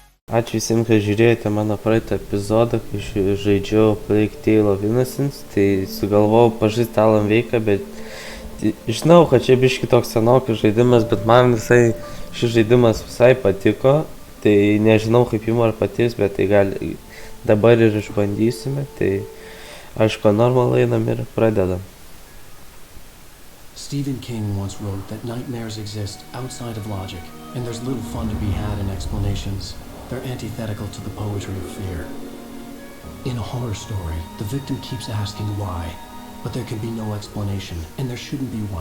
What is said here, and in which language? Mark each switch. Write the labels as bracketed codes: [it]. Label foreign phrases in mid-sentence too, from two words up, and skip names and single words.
[lt] Ačiū visiems, kad žiūrėjote mano praeitą epizodą, kai žaidžiau Plague Tale of Innocence, tai sugalvojau pažaisti Alan Wake'ą, bet žinau, kad čia biški toks senokas žaidimas, bet man visai šis žaidimas visai patiko, tai nežinau kaip jums ar patiks, bet tai gali dabar ir išbandysime, tai aišku, normaliai einam ir pradedam. [en] Stephen King once wrote that nightmares exist outside of logic, and there's little fun to be had in explanations. They're antithetical to the poetry of fear. In a horror story, the victim keeps asking why, but there can be no explanation, and there shouldn't be one.